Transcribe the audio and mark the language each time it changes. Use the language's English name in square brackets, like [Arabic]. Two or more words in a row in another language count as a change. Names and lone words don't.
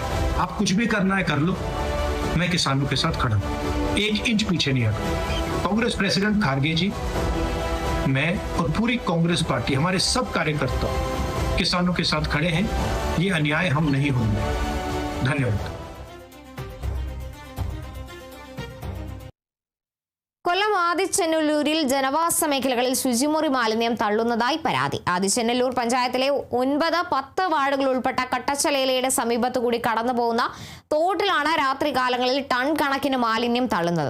[Hindi] आप कुछ भी करना है कर लो, मैं किसानों के साथ खड़ा हूं, 1 इंच पीछे नहीं हटूं. [English] Congress President [Hindi] खारगे जी, मैं और पूरी [English] Congress Party, [Hindi] हमारे सब कार्यकर्ता किसानों के साथ खड़े हैं. ये अन्याय हम नहीं होंगे. धन्यवाद. [Malayalam] കൊല്ലം ആദിച്ചെന്നല്ലൂരിൽ ജനവാസ മേഖലകളിൽ ശുചിമുറി മാലിന്യം തള്ളുന്നതായി പരാതി. ആദിച്ചെന്നല്ലൂർ പഞ്ചായത്തിലെ 9-10 വാർഡുകൾ ഉൾപ്പെട്ട കട്ടച്ചലേലയുടെ സമീപത്തുകൂടി കടന്നുപോകുന്ന തോട്ടിലാണ് രാത്രികാലങ്ങളിൽ ടൺ കണക്കിന് മാലിന്യം തള്ളുന്നത്.